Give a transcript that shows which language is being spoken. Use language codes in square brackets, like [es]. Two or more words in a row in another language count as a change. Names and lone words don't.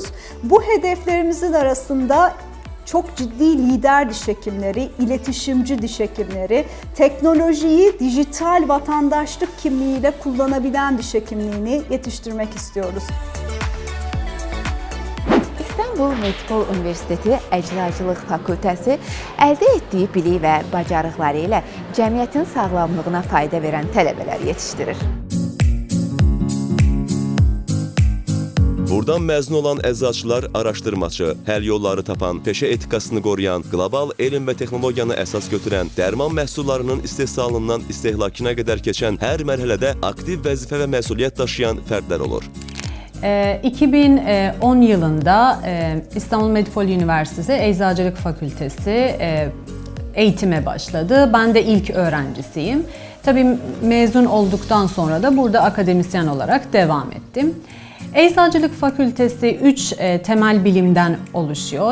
[tr] Bu hedeflerimizin arasında çok ciddi lider diş hekimleri, iletişimci diş hekimleri, teknolojiyi dijital vatandaşlık kimliğiyle kullanabilen diş hekimliğini yetiştirmek istiyoruz. [az] İstanbul Medipol Universiteti Əczaçılıq Fakültəsi əldə etdiyi bilik və bacarıqları ilə cəmiyyətin sağlamlığına fayda verən tələbələr yetişdirir. Buradan məzun olan əczaçılar araşdırmaçı, həll yolları tapan, peşə etikasını qoruyan, qlobal elm və texnologiyanı əsas götürən, dərman məhsullarının istehsalından istehlakına qədər keçən hər mərhələdə aktiv vəzifə və məsuliyyət daşıyan fərdlər olur. [tr] 2010 yılında İstanbul Medipol Üniversitesi Eczacılık Fakültesi eğitime başladı. Ben de ilk öğrencisiyim. Tabii mezun olduktan sonra da burada akademisyen olarak devam ettim. Eczacılık Fakültesi 3 temel bilimden oluşuyor.